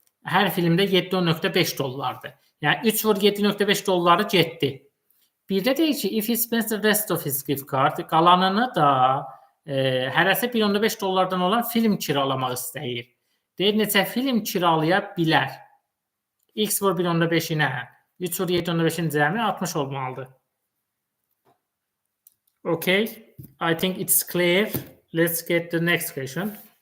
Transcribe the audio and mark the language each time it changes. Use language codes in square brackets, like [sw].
[az] Hər filmdə $7.5. Yəni 3 vur $7.5 getdi. Bir də deyir ki, [en] if he spends the rest of his gift card, [az] qalanını da hərəsi $1.5 olan film kiralamaq istəyir. Deyir, neçə film kiralaya bilər? X vur 1.5-inə, 3 vur 7.5-in cəmi 60 olmalıdır. [en] Okay, I think it's clear. Let's get the next question.